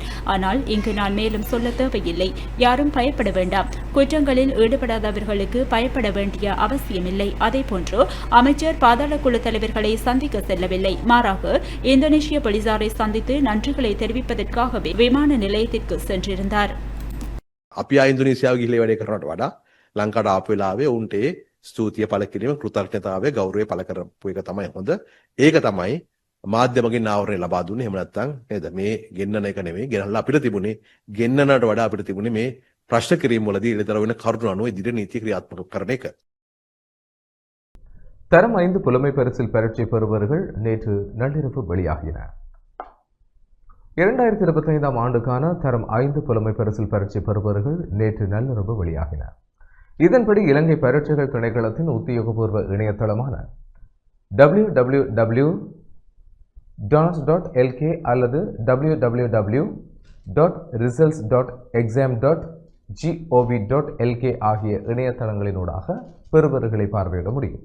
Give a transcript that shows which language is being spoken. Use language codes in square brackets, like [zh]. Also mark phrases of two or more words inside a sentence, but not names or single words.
[ta] ஆனால் இங்கு நான் மேலும் சொல்ல தேவையில்லை. யாரும் பயப்பட வேண்டாம். குற்றங்களில் ஈடுபடாதவர்களுக்கு பயப்பட வேண்டிய அவசியமில்லை. அதேபோன்று அமைச்சர் பாதாள குழு தலைவர்களை சந்திக்க செல்லவில்லை. மாறாக இந்தோனேஷிய போலீசாரை சந்தித்து நன்றிகளை தெரிவிப்பதற்காகவே விமான நிலையத்திற்கு சென்றிருந்தார். [si] අපි ඉන්දුනීසියාව ගිහිල්ලා වැඩේ කරනවට වඩා ලංකාවට ආපු වෙලාවේ උන්ට ස්තුතිය පළ කිරීම, කෘතඥතාවය, ගෞරවය පළ කරපු එක තමයි හොඳ. ඒක තමයි මාධ්‍යමකින් ආවරණය ලබා දුන්නේ. එහෙම නැත්නම් නේද මේ ගෙන්නන එක නෙමෙයි, ගෙනල්ලා අපිට තිබුණේ ගෙන්නනට වඩා අපිට තිබුණේ මේ ප්‍රශ්න කිරීම වලදී ඉලතර වෙන කරුණු අනුව ඉදිරි නීති ක්‍රියාත්මක කරන එක. [ta] தரம் 5 புலமை பரிசில் பரீட்சை பெறுபவர்கள் நேற்று நள்ளிரவு வெளியாகின. 2025 ஆண்டுக்கான தரம் 5 புலமை பரிசில் பரீட்சை பெறுபவர்கள் நேற்று நள்ளிரவு வெளியாகின. இதன்படி இலங்கை பரீட்சைகள் திணைக்களத்தின் உத்தியோகபூர்வ இணையதளமான www.dons.lk அல்லது www.results.exam.gov.lk ஆகிய இணையதளங்களினூடாக பெறுபவர்களை பார்வையிட முடியும்.